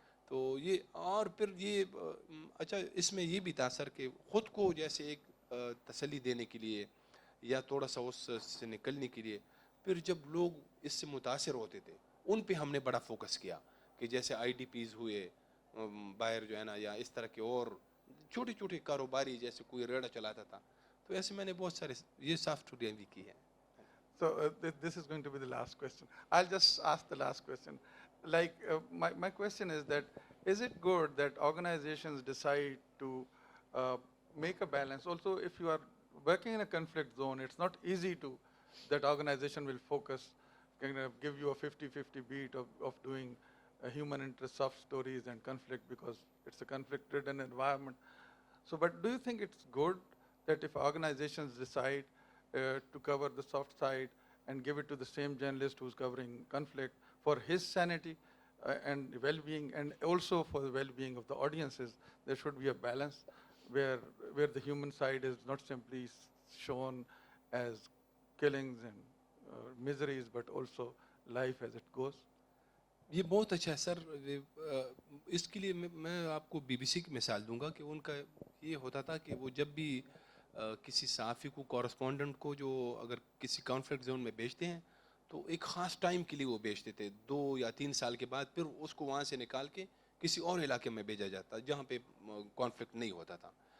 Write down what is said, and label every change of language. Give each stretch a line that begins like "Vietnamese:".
Urdu: تو یہ اور پھر یہ اچھا اس میں یہ بھی تھا سر کہ خود کو جیسے ایک تسلی دینے کے لیے یا تھوڑا سا اس سے نکلنے کے لیے پھر جب لوگ اس سے متاثر ہوتے تھے ان پہ ہم نے بڑا فوکس کیا کہ جیسے آئی ڈی پیز ہوئے باہر جو ہے نا یا اس طرح کے اور چھوٹے چھوٹے کاروباری جیسے کوئی ریڑھا چلاتا تھا تو ایسے میں نے بہت سارے یہ صاف اسٹوڈیاں بھی کی ہیں.
English: So this is going to be the last question. I'll just ask the last question. Like my question is that is it good that organizations decide to make a balance? Also, if you are working in a conflict zone, it's not easy to that organization will focus, kind of give you a 50-50 beat of doing human interest soft stories and conflict because it's a conflict-ridden environment. So, but do you think it's good that if organizations decide to cover the soft side and give it to the same journalist who's covering conflict for his sanity and well-being, and also for the well-being of the audiences, there should be a balance where the human side is not simply shown as killings and miseries, but also life as it goes?
Urdu: یہ بہت اچھا ہے سر. اس کے لیے میں آپ کو be B C کی مثال دوں گا کہ ان کا یہ ہوتا تھا کہ وہ جب بھی کسی صحافی کو کورسپونڈنٹ کو جو اگر کسی کانفلکٹ زون میں بھیجتے ہیں تو ایک خاص ٹائم کے لیے وہ بھیجتے تھے 2 یا 3 سال کے بعد پھر اس کو وہاں سے نکال کے کسی اور علاقے میں بھیجا جاتا جہاں پہ کانفلکٹ نہیں ہوتا تھا.